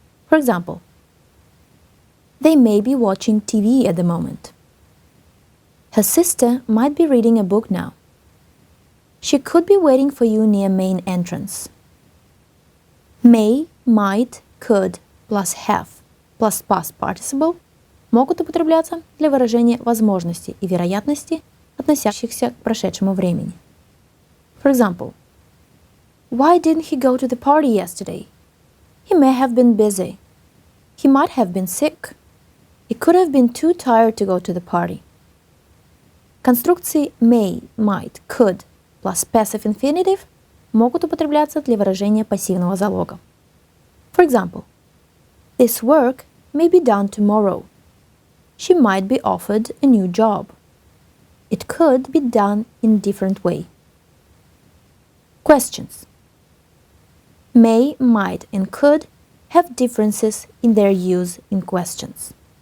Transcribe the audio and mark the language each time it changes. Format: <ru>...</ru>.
<en>For example, they may be watching TV at the moment. Her sister might be reading a book now. She could be waiting for you near main entrance. May, might, could, plus have, plus past participle</en> <ru>могут употребляться для выражения возможности и вероятности, относящихся к прошедшему времени.</ru> <en>For example, why didn't he go to the party yesterday? He may have been busy. He might have been sick. He could have been too tired to go to the party.</en> <ru>Конструкции</ru> <en>may, might, could plus passive infinitive</en> <ru>могут употребляться для выражения пассивного залога.</ru> <en>For example, this work may be done tomorrow. She might be offered a new job. It could be done in a different way. Questions. May, might, and could have differences in their use in questions.</en>